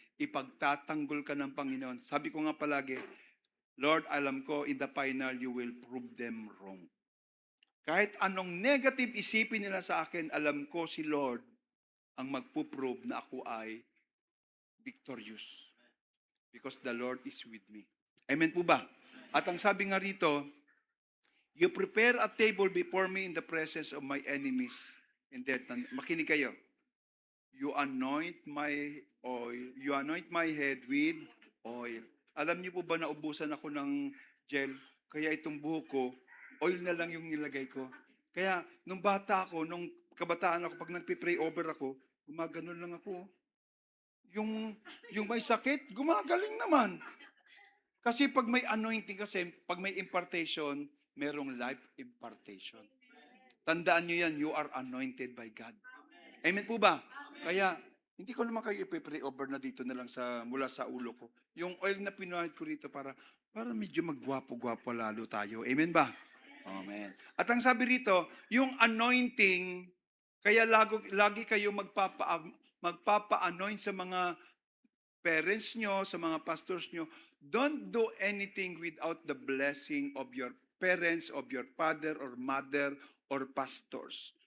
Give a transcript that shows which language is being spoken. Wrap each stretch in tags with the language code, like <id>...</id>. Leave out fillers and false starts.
<tl>Ipagtatanggol ka ng Panginoon. Sabi ko nga palagi, Lord, alam ko,</tl> <en>in the final, you will prove them wrong.</en> <tl>Kahit anong negative isipin nila sa akin, alam ko si Lord ang magpuprove na ako ay victorious.</tl> <en>Because the Lord is with me.</en> <tl>Amen po ba? At ang sabi nga rito,</tl> <en>you prepare a table before me in the presence of my enemies. And then,</en> <tl>makinig kayo.</tl> <en>You anoint my head with oil.</en> <tl>Alam niyo po ba naubusan ako ng gel? Kaya itong buhok ko, oil na lang yung nilagay ko. Kaya, nung bata ako, nung kabataan ako, pag nagpipray over ako, gumaganon lang ako. Yung may sakit, gumagaling naman. Kasi pag may anointing kasi, pag may impartation, merong life impartation. Tandaan nyo yan,</tl> <en>you are anointed by God.</en> <tl>Amen po ba? Kaya, hindi ko naman kayo ipipray over na dito na lang mula sa ulo ko. Yung oil na pinuhit ko rito para medyo magwapo-gwapo lalo tayo. Amen ba? Amen. At ang sabi rito, yung anointing, kaya lagi kayo magpapa-anoint sa mga parents nyo, sa mga pastors nyo.</tl> <en>Don't do anything without the blessing of your parents, of your father or mother or pastors.</en>